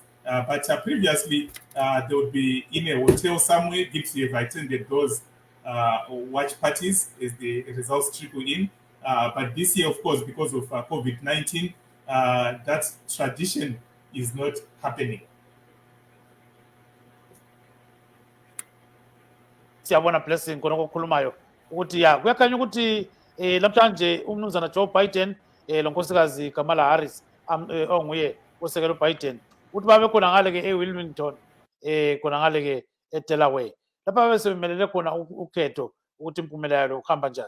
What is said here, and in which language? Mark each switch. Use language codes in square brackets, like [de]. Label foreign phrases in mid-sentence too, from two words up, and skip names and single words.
[en] But previously, they would be in a hotel somewhere. Gipsy have attended those watch parties as the results trickle in. But this year, of course, because of COVID-19, that tradition is not happening. [nd] Siyabona Blessing khona okukhulumayo ukuthi kuyakhanya ukuthi namhlanje umnumzana Joe Biden lo nkosikazi Kamala Harris onguye osekela uBiden ukuthi babe khona ngale ke eWilmington khona ngale ke eDelaware lapha besebemelele khona ukhetho ukuthi impumela yalo uhamba njani.